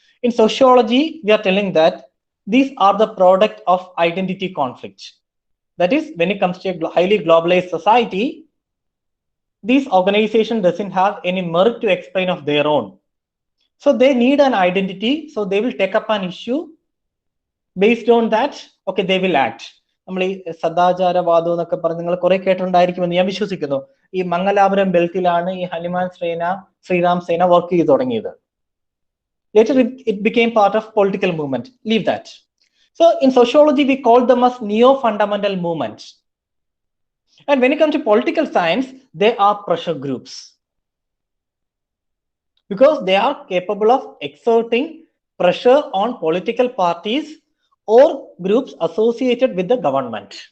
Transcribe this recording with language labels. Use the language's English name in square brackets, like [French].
[English] In sociology, we are telling that these are the product of identity conflict. That is, when it comes to a highly globalized society, this organization doesn't have any merit to explain of their own. So they need an identity, so they will take up an issue. Based on that, okay, they will act. [Malayalam] നമ്മൾ ഈ സദാചാരവാദം എന്നൊക്കെ പറഞ്ഞ് നിങ്ങൾ കുറെ കേട്ടിട്ടുണ്ടായിരിക്കുമെന്ന് ഞാൻ വിശ്വസിക്കുന്നു. ഈ മംഗലാപുരം ബെൽറ്റിലാണ് ഈ ഹനുമാൻ സേന, ശ്രീറാം സേന വർക്ക് ചെയ്തു തുടങ്ങിയത്. [English] Later it became part of political movement. Leave that. So in sociology, we call them as neo-fundamental movements. And when it comes to political science, they are pressure groups. Because they are capable of exerting pressure on political parties or groups associated with the government.